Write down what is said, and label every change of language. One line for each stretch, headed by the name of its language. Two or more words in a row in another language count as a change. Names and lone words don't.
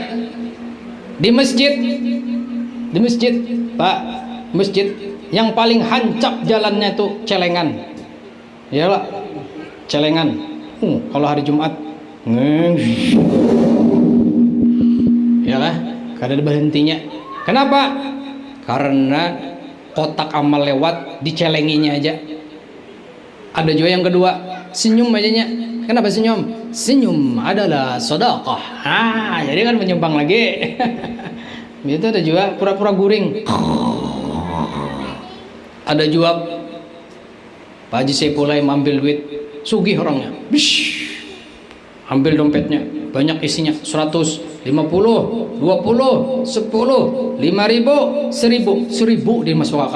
Banjar: Di masjid, Pak, masjid yang paling hancap jalannya tuh celengan. Iyalah, celengan. Kalau hari Jumat, ya lah, kada ada berhentinya. Kenapa? Karena kotak amal lewat, dicelenginya aja. Ada juga yang kedua, senyum ajanya. Kenapa senyum? Senyum adalah sedekah. Jadi kan menyumbang lagi. Itu ada juga pura-pura guring. Ada juga Pak Haji Saipullah ambil duit, sugih orangnya. Bish. Ambil dompetnya, banyak isinya 100, 50, 20, 10, 5.000, 1.000 dimasukkan.